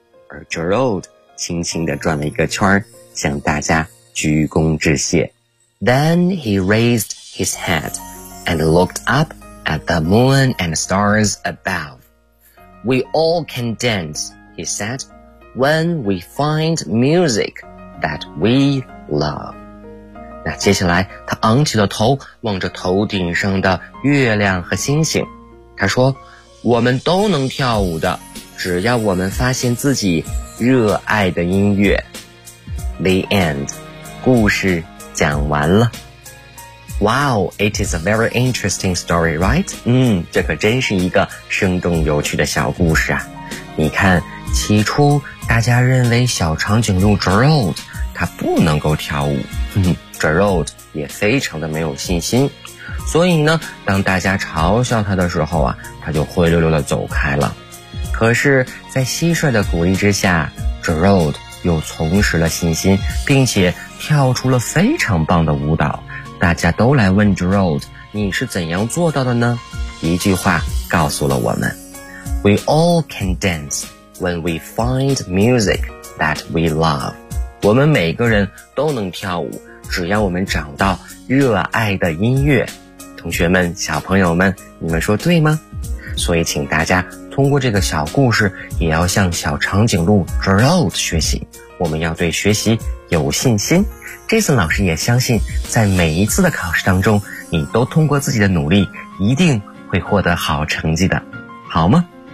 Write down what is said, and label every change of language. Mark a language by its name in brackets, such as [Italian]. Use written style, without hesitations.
[Chinese] 而 Gerald 轻轻地转了一个圈向大家鞠躬致谢。 [English] Then he raised his head and looked up at the moon and stars above. We all can dance, he said, when we find music. That we love. [Chinese] 那接下来他昂起了头望着头顶上的月亮和星星。他说我们都能跳舞的只要我们发现自己热爱的音乐。 [English] The end. [Chinese] 故事讲完了。 [English] Wow, it is a very interesting story, right? [Chinese] 嗯这可真是一个生动有趣的小故事啊。你看起初大家认为小长颈鹿 Gerald 他不能够跳舞Gerald 也非常的没有信心所以呢当大家嘲笑他的时候啊他就灰溜溜的走开了可是在蟋蟀的鼓励之下 Gerald 又重拾了信心并且跳出了非常棒的舞蹈大家都来问 Gerald 你是怎样做到的呢一句话告诉了我们 [English] We all can danceWhen we find music that we love, [Chinese] 我们每个人都能跳舞，只要我们找到热爱的音乐。同学们，小朋友们，你们说对吗？所以请大家通过这个小故事，也要向小长颈鹿 Gerald 学习。我们要对学习有信心。Jason 老师也相信，在每一次的考试当中，你都通过自己的努力，一定会获得好成绩的，好吗？